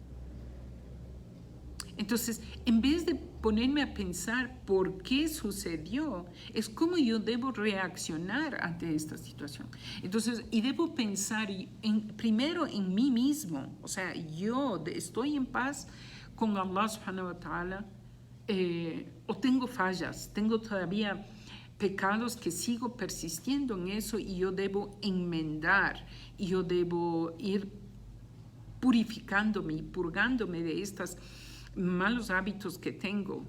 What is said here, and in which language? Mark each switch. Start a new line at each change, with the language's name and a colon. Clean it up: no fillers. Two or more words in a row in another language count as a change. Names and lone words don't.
Spanish: Entonces, en vez de ponerme a pensar por qué sucedió, es cómo yo debo reaccionar ante esta situación. Entonces, y debo pensar primero en mí mismo, o sea, yo estoy en paz con Allah
Arabic: سبحانه وتعالى,
Spanish: o tengo fallas, tengo todavía pecados que sigo persistiendo en eso y yo debo enmendar, y yo debo ir purificándome y purgándome de estos malos hábitos que tengo.